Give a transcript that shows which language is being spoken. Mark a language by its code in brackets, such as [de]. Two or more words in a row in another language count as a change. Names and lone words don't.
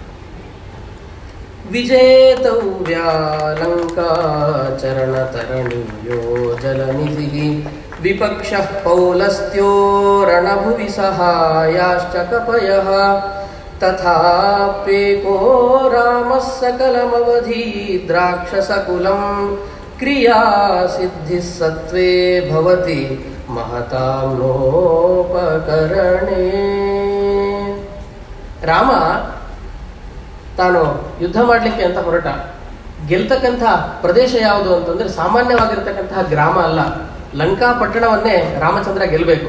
[sa] ವಿಜೇತವ್ಯಾಲಂಕಾ ಚರಣ ತರಣೀಯೋ ಜಲನಿಧಿ ವಿಪಕ್ಷ ಪೌಲಸ್ತ್ಯೋ ರಣಭುವಿ ಸಹಾಯಾಶ್ಚ ಕಪಯಃ ತಥಾಪ್ಯೇಕೋ ರಾಮಃ ಸಕಲಮವಧಿ ದ್ರಾಕ್ಷಸಕುಲಂ ಕ್ರಿಯಾ ಸಿದ್ಧಿ ಸತ್ವೇ ಭವತಿ ಮಹತಾಂ ನೋಪಕರಣೆ. [kn] ರಾಮ ತಾನು ಯುದ್ಧ ಮಾಡಲಿಕ್ಕೆ ಅಂತ ಹೊರಟ. ಗೆಲ್ತಕ್ಕಂಥ ಪ್ರದೇಶ ಯಾವುದು ಅಂತಂದ್ರೆ ಸಾಮಾನ್ಯವಾಗಿರ್ತಕ್ಕಂತಹ ಗ್ರಾಮ ಅಲ್ಲ, ಲಂಕಾ ಪಟ್ಟಣವನ್ನೇ ರಾಮಚಂದ್ರ ಗೆಲ್ಲಬೇಕು.